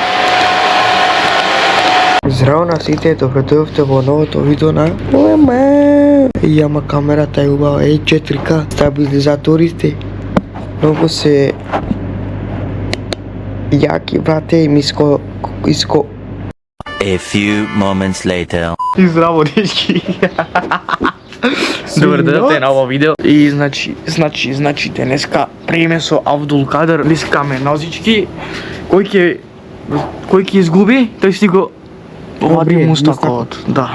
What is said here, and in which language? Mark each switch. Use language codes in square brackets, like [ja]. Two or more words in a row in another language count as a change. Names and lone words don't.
[mk] Здраво на сите, добродојавте во новото видео на Јама камерата е убава, 4K, стабилизаторите многу се јаки, брате, и миско. [en] A few moments later. [mk] И здраво, дечки. Добар дојавте на ово видео. И значи денеска приме со Абдул Кадер, лискаме нозички кој ќе изгуби, тој си го вади Добре, мустакот. Да.